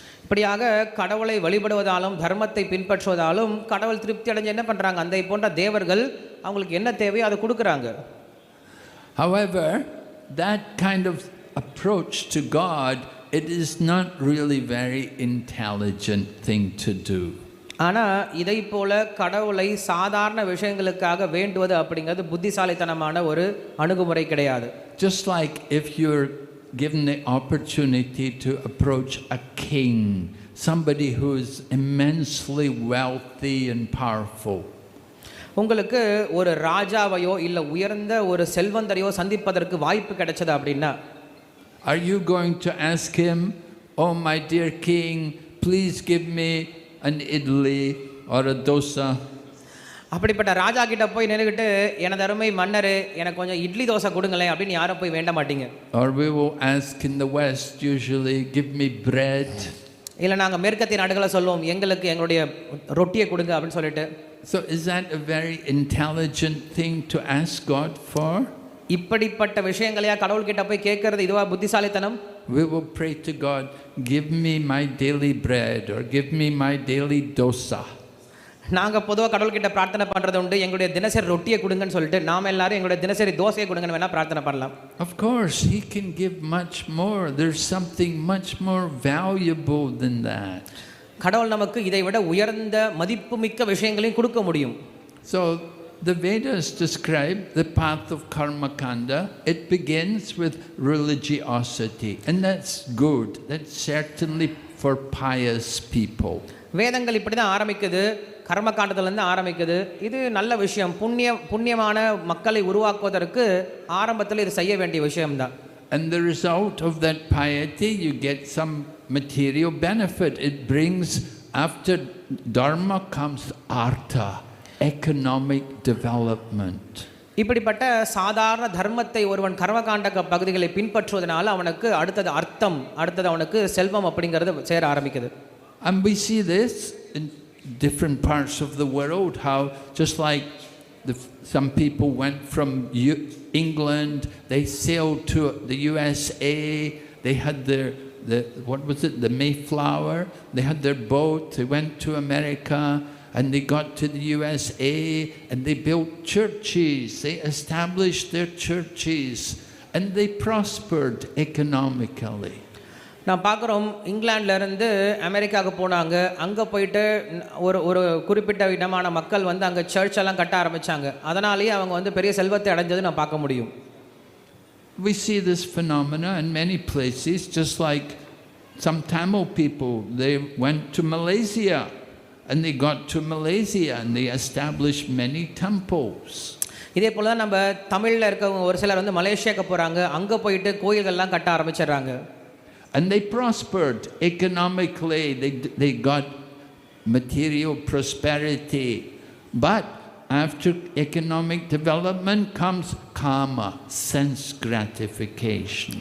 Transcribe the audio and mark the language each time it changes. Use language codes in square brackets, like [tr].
[ta] இப்படியாக கடவுளை வழிபடுவதாலும் தர்மத்தை பின்பற்றுவதாலும் கடவுள் திருப்தி அடைஞ்சு என்ன பண்ணுறாங்க, அந்த போன்ற தேவர்கள் அவங்களுக்கு என்ன தேவையோ அதை கொடுக்குறாங்க. [en] However, that kind of approach to God, it is not really very intelligent thing to do. [ta] ஆனால் இதை போல கடவுளை சாதாரண விஷயங்களுக்காக வேண்டுவது அப்படிங்கிறது புத்திசாலித்தனமான ஒரு அணுகுமுறை கிடையாது. [en] Just like if you're given the opportunity to approach a king, somebody who is immensely wealthy and powerful. [ta] உங்களுக்கு ஒரு ராஜாவையோ இல்லை உயர்ந்த ஒரு செல்வந்தரையோ சந்திப்பதற்கு வாய்ப்பு கிடைச்சது அப்படின்னா, [en] are you going to ask him, oh my dear king, please give me an idli or a dosa? [ta] அப்படிப்பட்ட ராஜா கிட்ட போய் நின்னுக்கிட்டு எனது அருமை மன்னரே எனக்கு கொஞ்சம் இட்லி தோசை கொடுங்களேன் அப்படின்னு யாரும் போய் வேண்ட மாட்டீங்க. [en] Or we will ask in the West usually, give me bread. [ta] இல்லை நாங்கள் மேற்கத்திய நாடுகளை சொல்லுவோம் எங்களுக்கு எங்களுடைய ரொட்டியை கொடுங்க அப்படின்னு சொல்லிட்டு. [en] So is that a very intelligent thing to ask God for? [ta] இப்படிப்பட்ட விஷயங்களையா கடவுள்கிட்ட போய் கேட்கறது இதுவா புத்திசாலித்தனம்? [en] We will pray to God, give me my daily bread or give me my daily dosa. [ta] நாங்கள் பொதுவாக கடவுள்கிட்ட பிரார்த்தனை பண்ணுறது உண்டு, எங்களுடைய தினசரி ரொட்டியை கொடுங்கன்னு சொல்லிட்டு. நாம் எல்லாரும் எங்களுடைய தினசரி தோசையை கொடுங்கன்னு வேணால் பிரார்த்தனை பண்ணலாம். [en] Of course, He can give much more. There's something much more valuable than that. [ta] கடவுள் நமக்கு இதை விட உயர்ந்த மதிப்புமிக்க விஷயங்களையும் கொடுக்க முடியும். [en] So the Vedas describe the path of karma kanda. It begins with religiosity, and that's good. That's certainly for pious people. [ta] வேதங்கள் இப்படி தான் ஆரம்பிக்குது, கர்மகாண்டத்திலேருந்து ஆரம்பிக்குது. இது நல்ல விஷயம், புண்ணியமான மக்களை உருவாக்குவதற்கு ஆரம்பத்தில் இது செய்ய வேண்டிய விஷயம்தான். [en] And the result of that piety, you get some material benefit. It brings, after dharma comes artha, economic development. [ta] இப்படிப்பட்ட சாதாரண தர்மத்தை ஒருவன் கர்மகாண்ட பகுதிகளை பின்பற்றுவதனால அவனுக்கு அடுத்தது அர்த்தம், அடுத்தது அவனுக்கு செல்வம் அப்படிங்கிறது சேர ஆரம்பிக்குது. [en] And we see this in different parts of the world, how just like some people went from England, they sailed to the USA, they had what was it, the Mayflower, they had their boat, they went to America, and they got to the USA, and they built churches, they established their churches, and they prospered economically. [ta] நான் பார்க்குறோம், இங்கிலாந்துலேருந்து அமெரிக்காவுக்கு போனாங்க, அங்கே போயிட்டு ஒரு குறிப்பிட்ட விதமான மக்கள் வந்து அங்கே சர்ச்செல்லாம் கட்ட ஆரம்பித்தாங்க. அதனாலேயே அவங்க வந்து பெரிய செல்வத்தை அடைஞ்சது நான் பார்க்க முடியும். [en] We see this phenomena in many places, just like some Tamil people, they went to Malaysia, and they got to Malaysia, and they established many temples. [ta] இதே போல் தான் நம்ம தமிழில் இருக்கவங்க ஒரு சிலர் வந்து மலேசியாவுக்கு போகிறாங்க, அங்கே போயிட்டு கோயில்கள்லாம் கட்ட ஆரம்பிச்சிடுறாங்க. [en] And they prospered economically, they got material prosperity. But after economic development comes karma, sense gratification.